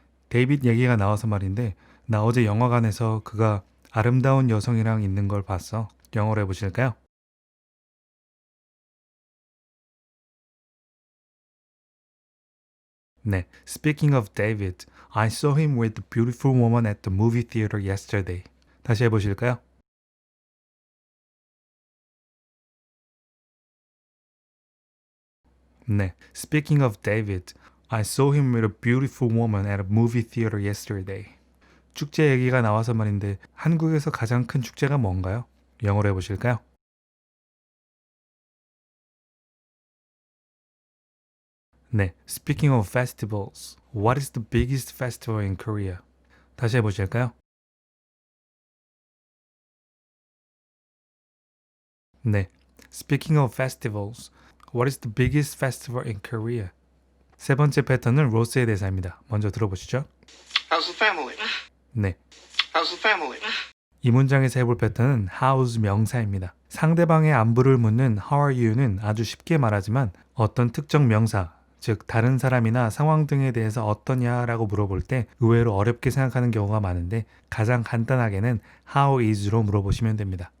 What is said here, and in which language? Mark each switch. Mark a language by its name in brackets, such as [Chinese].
[Korean] 데이빗 얘기가 나와서 말인데 나 어제 영화관에서 그가 아름다운 여성이랑 있는 걸 봤어. 영어로 해보실까요? [English] 네, Speaking of David, I saw him with a beautiful woman at the movie theater yesterday. [Korean] 다시 해보실까요? [English] 네, Speaking of David, I saw him with a beautiful woman at a movie theater yesterday. [Korean] 축제 얘기가 나와서 말인데 한국에서 가장 큰 축제가 뭔가요? 영어로 해보실까요? [English] 네, Speaking of festivals, what is the biggest festival in Korea? [Korean] 다시 해보실까요? [English] 네, Speaking of festivals, what is the biggest festival in Korea? [Korean] 세 번째 패턴은 로스의 대사입니다. 먼저 들어보시죠. [English] how's the family? [Korean] 네, [English] How's the family? [Korean] 이 문장에서 해볼 패턴은 how's 명사입니다. 상대방의 안부를 묻는 [English] how are you [Korean] 는 아주 쉽게 말하지만 어떤 특정 명사, 즉 다른 사람이나 상황 등에 대해서 어떠냐라고 물어볼 때 의외로 어렵게 생각하는 경우가 많은데 가장 간단하게는 [English] how is [Korean] 로 물어보시면 됩니다.